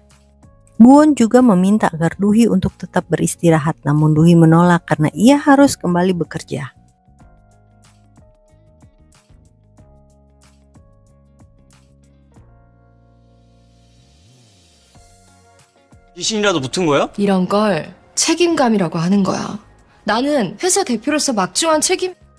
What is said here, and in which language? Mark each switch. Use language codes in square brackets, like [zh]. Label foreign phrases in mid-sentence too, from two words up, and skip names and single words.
[id] Gwon juga meminta agar Duhi untuk tetap beristirahat, namun Duhi menolak karena ia harus kembali bekerja. [ko] 귀신이라도 붙은 거야? 이런 걸 책임감이라고 하는 거야. 나는 회사 대표로서 막중한 책임...